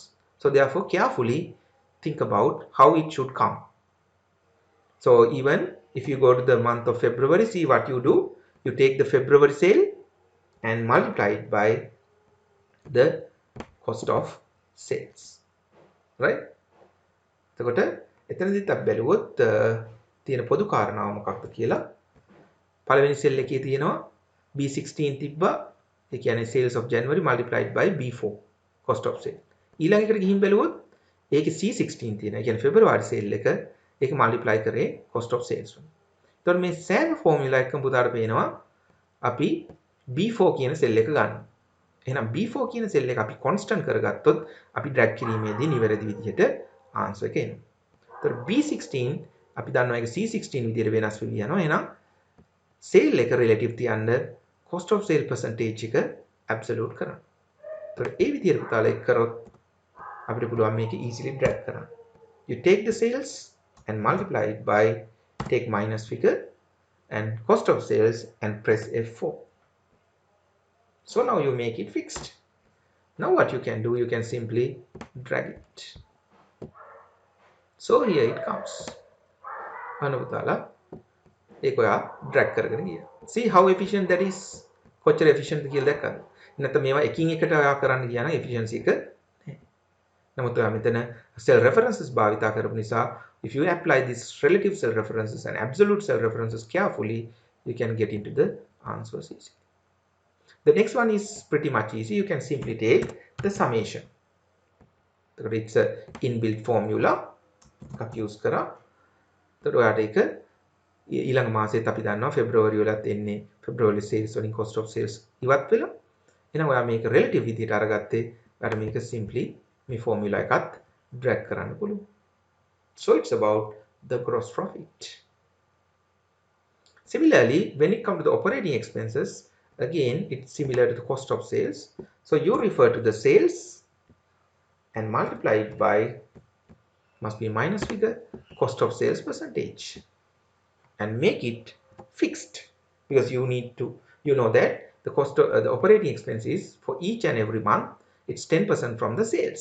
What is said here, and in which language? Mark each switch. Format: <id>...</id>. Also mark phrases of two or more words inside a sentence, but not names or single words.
<en>So therefore carefully think about how it should come. So even if you go to the month of February, see what you do. You take the February sale and multiply it by the cost of sales. Right?</en> <si>එතකොට එතනදිත් අපි බැලුවොත් තියෙන පොදු කාරණාව මොකක්ද කියලා. පළවෙනි සෙල් එකේ තියෙනවා B16 තිබ්බා. ඒ කියන්නේ</si> <en>sales of January multiplied by B4 cost of sale.</en> <si>ඊළඟ එකට ගිහින් බැලුවොත් ඒකේ C16 තියෙනවා. ඒ කියන්නේ</si> <en>February sale</en> <si>එක ඒක multiply කරේ</si> <en>cost of sales</en> <si>වලින්. එතකොට මේ සෑම ෆෝමියුලා එකකම පුතාට පේනවා අපි B4 කියන සෙල් එක ගන්නවා. එහෙනම් B4 කියන සෙල් එක අපි constant කරගත්තොත් අපි drag කිරීමේදී නිවැරදි විදිහට answer එක එනවා. එතකොට B16 අපි දන්නවා ඒක C16 විදිහට වෙනස් වෙවි යනවා. එහෙනම් sale එක relative තියන්න</si> <en>cost of sale percentage</en> <si>එක absolute කරන්න. එතකොට ඒ විදිහට පුතාලා එක් කරොත් අපිට පුළුවන් මේක easily drag කරන්න.</si> <en>You take the sales and multiply it by, take minus figure and cost of sales and press F4. So now you make it fixed. Now what you can do, you can simply drag it. So here it comes.</en> <si>ඒක ඔයා drag කරගෙන ගියා.</si> <en>See how efficient that is?</en> <si>කොච්චර efficient කියලා දැක්කද? නැත්නම් මේවා එකින් එකට ඔයා කරන්න ගියා නම් efficiency එක නැහැ. නමුත් ඔයා මෙතන</si> <en>cell references</en> <si>භාවිතා කරපු නිසා,</si> <en>if you apply these relative cell references and absolute cell references carefully, you can get into the answers easily. The next one is pretty much easy. You can simply take the summation. It's a inbuilt formula.</en> <si>use කරා. එතකොට ඔයාට ඒක ඊළඟ මාසෙත් අපි දන්නවා February වලත් එන්නේ</si> <en>February sales</en> <si>වලින්</si> <en>cost of sales</en> <si>ඉවත් වෙලා. එහෙනම් ඔයා මේක relative විදිහට අරගත්තේ ඔයාට මේක simply මේ formula එකත් drag කරන්න පුළුවන්.</si> <en>So it's about the gross profit. Similarly, when it comes to the operating expenses, again it's similar to the cost of sales. So you refer to the sales and multiply it by, must be minus figure, cost of sales percentage, and make it fixed, because you need to, you know that the cost of the operating expenses for each and every month, it's 10% from the sales.</en>